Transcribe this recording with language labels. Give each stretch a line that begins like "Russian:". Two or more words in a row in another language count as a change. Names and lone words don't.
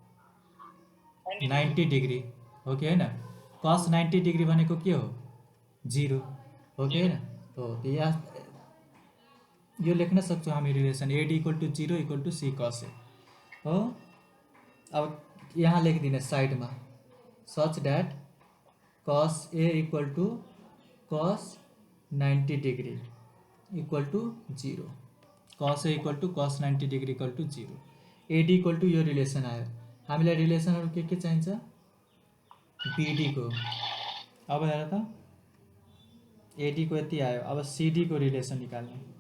Nepali: 90 डिग्री हो कि हैन कस 90 डिग्री भनेको के हो 0 हो कि हैन हो यहाँ यो लेख्न सक्छौं हामी
English: relation AD equal to 0 equal to C cos A
Nepali: हो अब यहाँ लेखिदिने साइडमा
English: such that cos a equal to cos 90 degree equal to 0 cos a equal to cos 90 degree equal to 0 AD equal to
Nepali: यो रिलेसन आयो हामीलाई रिलेसनहरु के चाहिन्छ बीडी को अब हेर त एडी को यति आयो अब सीडी को रिलेसन निकाल्नु